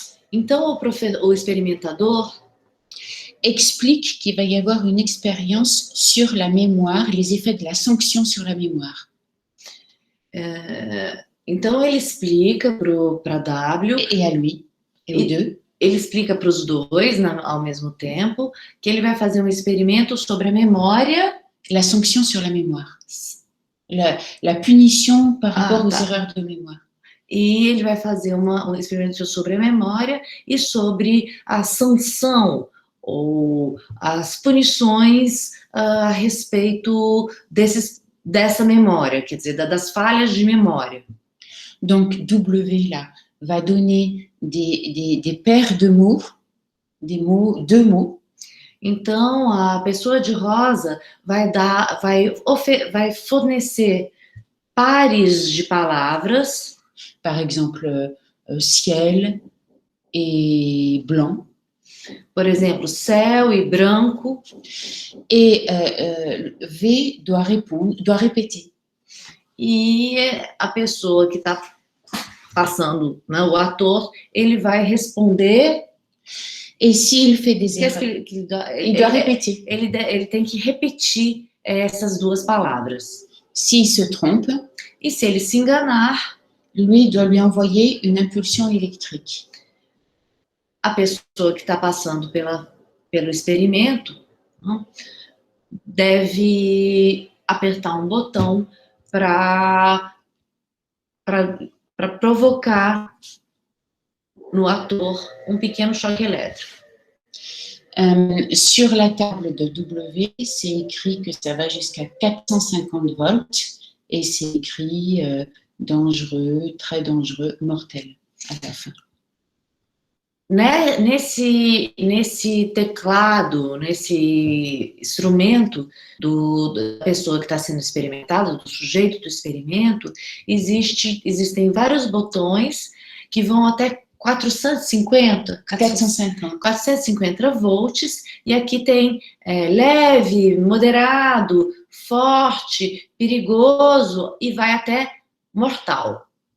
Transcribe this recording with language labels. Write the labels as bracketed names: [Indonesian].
[Portuguese] então o experimentador [French] explique qu'il va y avoir une expérience sur la mémoire, les effets de la sanction sur la mémoire. [Portuguese] Então ele explica para W [French] et à lui, et aux deux. [Portuguese] Ele explica para os dois ao mesmo tempo que ele vai fazer um experimento sobre a memória. [French] La sanction sur la mémoire. La punition par rapport aux erreurs de mémoire. [Portuguese] E ele vai fazer um experimento sobre a memória e sobre a sanção ou as punições a respeito dessa memória, quer dizer, das falhas de memória. [French] Donc, W là va donner des paires de mots, deux mots. [Portuguese] Então, a pessoa de rosa vai fornecer pares de palavras. [French] Par exemple, ciel et blanc. [Portuguese] Por exemplo, céu e branco. [French] Et V doit répéter. [Portuguese] E a pessoa que está passando, né, o ator, ele vai responder. [French] Et s'il fait des erreurs, il doit répéter. [Portuguese] Ele tem que repetir essas duas palavras. [French] S'il se trompe, [Portuguese] e se ele se enganar, [French] lui doit lui envoyer une impulsion électrique. [Portuguese] A pessoa que está passando pelo experimento, né, deve apertar um botão para provocar no ator um pequeno choque elétrico. [French] Sur la table de W, c'est écrit que ça va jusqu'à 450 volts et c'est écrit dangereux, très dangereux, mortel à la fin. [Portuguese] Nesse teclado, nesse instrumento da pessoa que está sendo experimentada, do sujeito do experimento, existem vários botões que vão até 450 volts, e aqui tem leve, moderado, forte, perigoso, e vai até mortal.